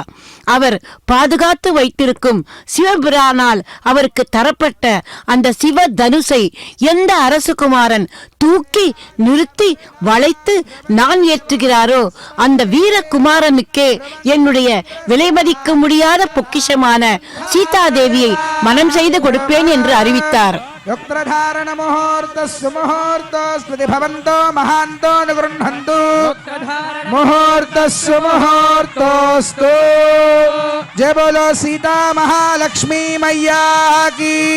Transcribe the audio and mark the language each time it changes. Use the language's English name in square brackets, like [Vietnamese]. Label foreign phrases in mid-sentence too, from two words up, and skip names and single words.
[Tamil] அவர் பாதுகாத்து வைத்திருக்கும் சிவபிரானால் அவருக்கு தரப்பட்ட அந்த சிவ தனுசை எந்த அரசகுமாரன் தூக்கி நிறுத்தி வளைத்து நான் ஏற்றுகிறாரோ அந்த வீரகுமாரனுக்கே என்னுடைய விலைமதிக்க முடியாத பொக்கிஷமான சீதாதேவியை மனம் செய்து கொடுப்பேன் என்று அறிவித்தார். [Sanskrit] యోక్త్రధారణ ముహూర్తస్సు ముహూర్తోస్మృతి భవంతో మహాంతో నిగృహంతు. ముహూర్తస్సు ముహూర్తోస్తు. [Hindi] जय बोलो सीता महालक्ष्मी मैया की.